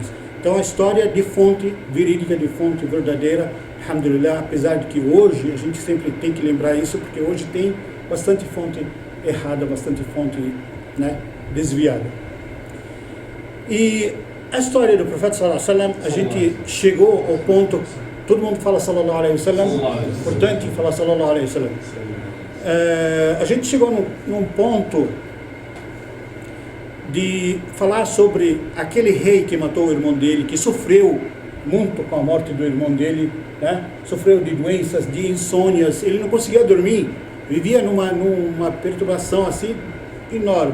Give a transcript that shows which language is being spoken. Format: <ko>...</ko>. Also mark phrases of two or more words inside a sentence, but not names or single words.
<pt>Então a história de fonte verídica, de fonte verdadeira, alhamdulillah, apesar de que hoje a gente sempre tem que lembrar isso, porque hoje tem bastante fonte errada, bastante fonte, desviada. E a história do profeta</pt> <ar>صلى الله عليه وسلم,</ar> <pt>a gente chegou ao ponto, todo mundo fala</pt> <ar>صلى الله عليه وسلم,</ar> <pt>importante falar</pt> <ar>صلى الله عليه وسلم.</ar> <pt>A gente chegou num ponto de falar sobre aquele rei que matou o irmão dele, que sofreu muito com a morte do irmão dele, sofreu de doenças, de insônias, ele não conseguia dormir, vivia numa perturbação assim enorme.</pt>